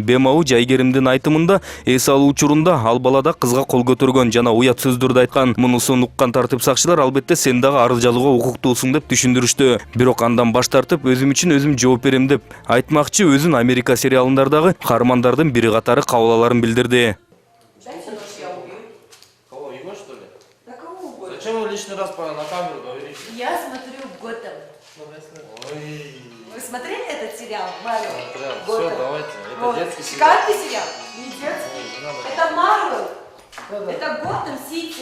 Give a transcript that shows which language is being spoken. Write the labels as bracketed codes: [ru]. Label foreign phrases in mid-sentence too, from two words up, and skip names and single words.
[ky] Бемау Жайгеримдин айтымында эс алуу учурунда ал бала да кызга кол көтөргөн жана уят сөздөрдү айткан. Мунусун уккан тартип сакчылар албетте сен дагы арыз жазууга укуктуусуң деп түшүндүрүштү. Бирок андан баш тартып, өзүм үчүн өзүм жооп берем деп айтмакчы, өзүн Америка сериалындардагы каармандардын бири катары кабыл аларын билдирди. [ru] Зачем вы лишний раз на камеру говорите? Я смотрю Готэм. Вы смотрели этот сериал, Марвел? Все, давайте. Это детский сериал. Шикарный сериал? Не детский. Это Марвел. Это Готэм Сити.